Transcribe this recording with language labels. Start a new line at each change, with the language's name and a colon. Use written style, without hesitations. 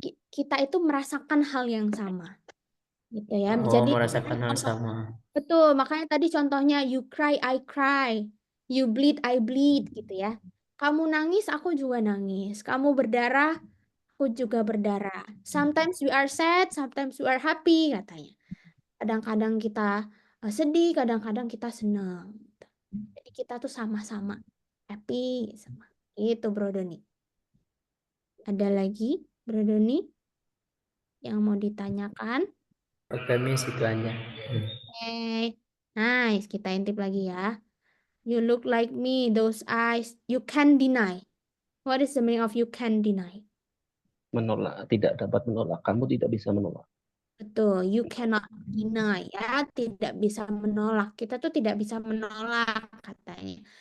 Indonesian: Kita itu merasakan hal yang sama. Gitu ya. Oh, Jadi merasakan hal sama. betul, makanya tadi contohnya
English: you cry, I cry. You bleed, I bleed
Indonesian: gitu ya. Kamu nangis, aku juga nangis. Kamu berdarah, aku juga berdarah.
English: Sometimes we are sad, sometimes we are happy katanya.
Indonesian: Kadang-kadang kita sedih, kadang-kadang kita senang. Jadi kita tuh sama-sama happy sama. Itu Bro Doni. Ada lagi Bro Doni yang mau ditanyakan? Oke, Miss, itu aja. Oke. Nice, kita intip lagi ya.
English: You look like me, those eyes, you can deny. What is the meaning of you can deny?
Indonesian: Menolak, tidak dapat menolak. Kamu tidak bisa menolak. Betul,
English: you cannot deny
Indonesian: ya, tidak bisa menolak. Kita tuh tidak bisa menolak katanya.